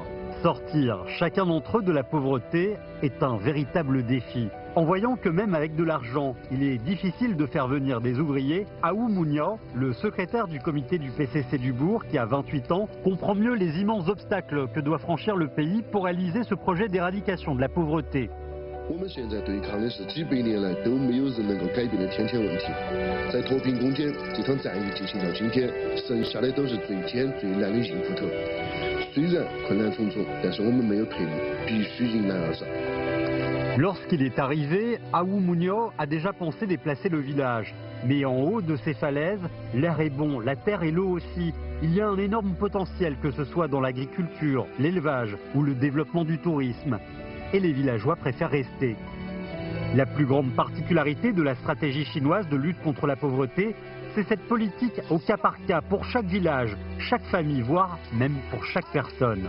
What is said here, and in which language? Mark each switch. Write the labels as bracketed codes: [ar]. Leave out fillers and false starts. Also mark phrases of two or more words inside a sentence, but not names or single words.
[fr] Sortir chacun d'entre eux de la pauvreté est un véritable défi. En voyant que même avec de l'argent, il est difficile de faire venir des ouvriers, Aou Mounia, le secrétaire du comité du PCC du Bourg, qui a 28 ans, comprend mieux les immenses obstacles que doit franchir le pays pour réaliser ce projet d'éradication de la pauvreté. [zh] 我们现在对抗的是几百年来都没有人能够改变的天问题。在脱贫攻坚这场战役进行到今天，剩下的都是最艰最难的硬骨头。虽然困难重重，但是我们没有退路，必须迎难而上。 [fr] Lorsqu'il est arrivé, Aou Mounia a déjà pensé déplacer le village. Mais en haut de ces falaises, l'air est bon, la terre et l'eau aussi. Il y a un énorme potentiel, que ce soit dans l'agriculture, l'élevage ou le développement du tourisme. Et les villageois préfèrent rester. La plus grande particularité de la stratégie chinoise de lutte contre la pauvreté, c'est cette politique au cas par cas pour chaque village, chaque famille, voire même pour chaque personne.